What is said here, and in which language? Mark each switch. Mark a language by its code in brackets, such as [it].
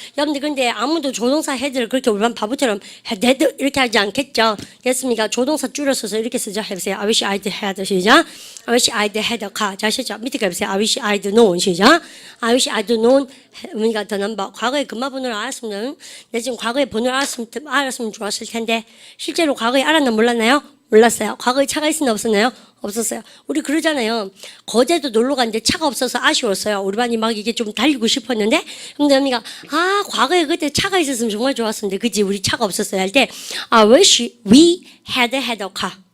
[ko] 여러분들 근데 아무도 조동사 had를 그렇게 우리만 바보처럼 had 이렇게 하지 않겠죠? 됐습니까? 조동사 줄여서서 이렇게 쓰자 해보세요. [en] I wish I'd had [ko] 시작. [en] I wish I'd had a car. [ko] 자 시작. 밑에 가보세요. [en] I wish I'd known [ko] 시작. [en] I wish I'd known [ko] 우리가 더 넘버. 과거에 금마 번호를 알았으면 내 지금 과거에 번호를 알았으면 좋았을 텐데 실제로 과거에 알았나 몰랐나요? 몰랐어요. 과거에 차가 있었나 없었나요? 없었어요. 우리 그러잖아요. 거제도 놀러 갔는데 차가 없어서 아쉬웠어요. 우리 반이 막 이게 좀 달리고 싶었는데 근데 언니가 과거에 그때 차가 있었으면 정말 좋았었는데 그지 우리 차가 없었어요 할 때 [en] wish we had a car.